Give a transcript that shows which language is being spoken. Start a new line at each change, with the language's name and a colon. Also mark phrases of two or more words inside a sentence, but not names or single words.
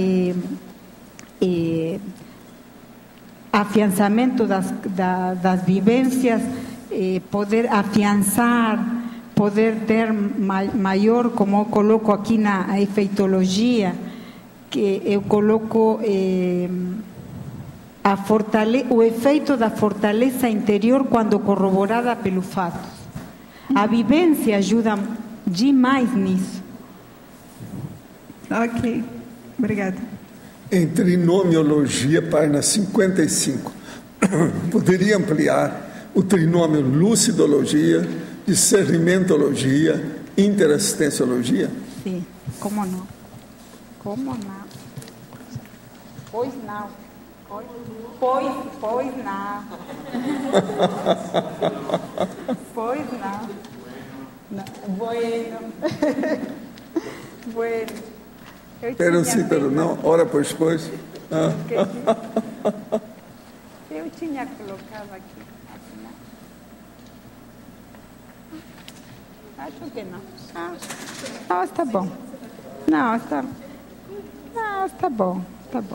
Portuguese: afiançamento das vivências, poder afiançar, poder ter maior, como eu coloco aqui na efeitologia, que eu coloco o efeito da fortaleza interior quando corroborada pelos fatos. A vivência ajuda demais nisso. Ok, obrigada. Em trinomiologia, página 55, poderia ampliar o trinômio lucidologia, discernimentologia, interassistenciologia? Sim, como não? Como não? Pois não. Pois não. Pois não. Bueno. Bueno. Pero sim, pero não. Ora, pois. Eu tinha colocado aqui. Acho que não. Não, está bom. Não, está bom. Está bom.